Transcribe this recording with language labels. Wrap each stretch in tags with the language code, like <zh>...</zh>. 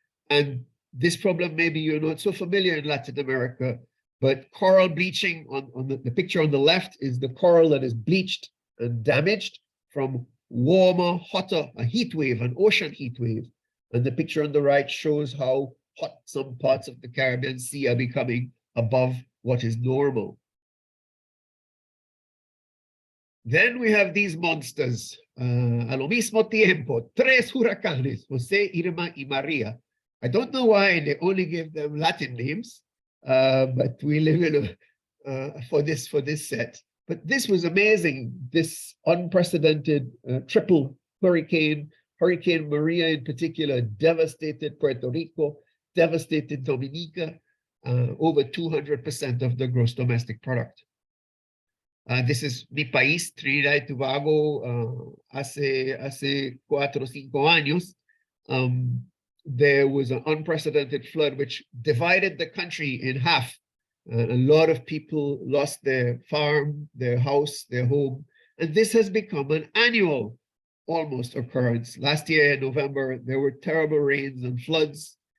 <en>And this problem, maybe you're not so familiar in Latin America, but coral bleaching, on the picture on the left is the coral that is bleached and damaged from warmer, hotter, a heat wave, an ocean heat wave. And the picture on the right shows how hot some parts of the Caribbean Sea are becoming above what is normal. Then we have these monsters.</en> <es>A lo mismo tiempo, tres huracanes, Jose, Irma, y Maria.</es> <en>I don't know why they only give them Latin names, but we live in for this set. But this was amazing. This unprecedented triple hurricane, Hurricane Maria in particular, devastated Puerto Rico, devastated Dominica, over 200% of the gross domestic product. This is</en> <es>mi país, Trinidad y Tobago, hace 4 o 5 años.</es> <en>There was an unprecedented flood which divided the country in half. A lot of people lost their farm, their house, their home, and this has become an annual almost occurrence. Last year in November, there were terrible rains and floods.</en>